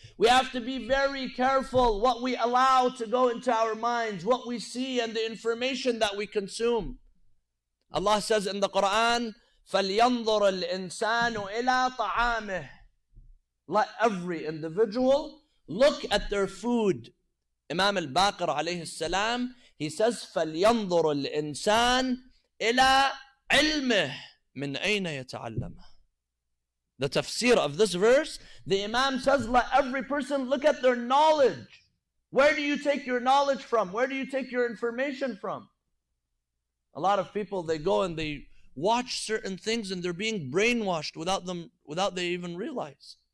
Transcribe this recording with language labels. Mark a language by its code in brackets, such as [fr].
[en] We have to be very careful what we allow to go into our minds, what we see, and the information that we consume. Allah says in the Quran, [ar] فَلْيَنْظُرَ الْإِنسَانُ إِلَىٰ طَعَامِهِ. [en] Let every individual look at their food. Imam al-Baqir alayhi salam, he says, [ar] فَلْيَنْظُرُ الْإِنسَانِ إِلَىٰ عِلْمِهِ مِنْ أَيْنَ يَتَعَلَّمَهُ. [en] The tafsir of this verse, the Imam says, let every person look at their knowledge. Where do you take your knowledge from? Where do you take your information from? A lot of people, they go and they watch certain things and they're being brainwashed without they even realize.